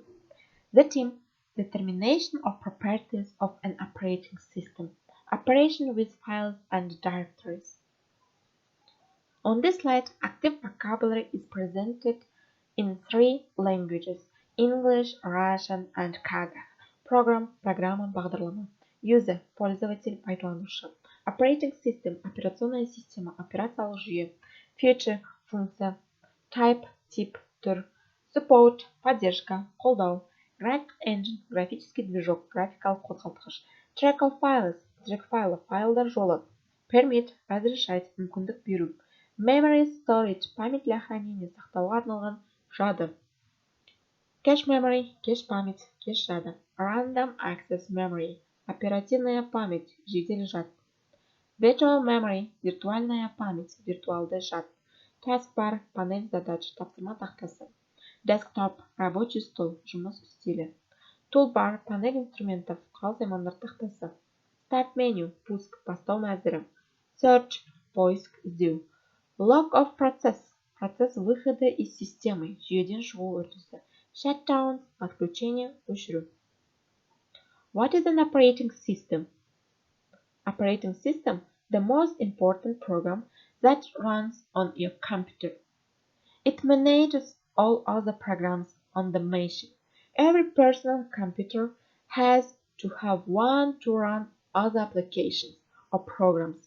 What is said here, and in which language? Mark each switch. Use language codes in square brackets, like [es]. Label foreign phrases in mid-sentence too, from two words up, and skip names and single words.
[en] The theme: determination of properties of an operating system, operation with files and directories. On this slide, active vocabulary is presented in 3 languages: English, Russian and Kazakh. [kk] Программа, бағдарлама. User, пользователь, пайдаланушы. [en] Operating system, [ru] операционная система, [kk] операциялық жүйе. Feature, функция. Type, тип, түр. Support, поддержка, қолдау. [en] Graphic engine, [ru] графический движок, [kk] графикалық қозғалтқыш. [en] Track of files, [ru] трек файлы, [kk] файлдар жолы. Permit, разрешать, мүмкіндік беру. [en] Memory storage, [ru] память для хранения, [kk] сақтауға арналған жады. [en] Cache memory, [ru] кеш память, [kk] кеш жады. [en] Random access memory, [ru] оперативная память, [kk] жедел жад. [en] Virtual memory, [ru] виртуальная память, [kk] виртуалды жад. Taskbar, [ru] панель задач, [kk] тапсырма тақтасы. Desktop, [ru] рабочий стол, [kk] жұмыс үстелі. Toolbar, [ru] панель инструментов, [kk] құрал-саймандар тақтасы. [en] Start menu, [kk] пуск, бастау мәзірі. Search, поиск, іздеу. [en] Log of process, [ru] процесс выхода из системы, [kk] жүйеден шығу үрдісі. Shutdown, отключение, өшіру. [en] What is an operating system? Operating system, the most important program that runs on your computer. It manages all other programs on the machine. Every personal computer has to have one to run other applications or programs.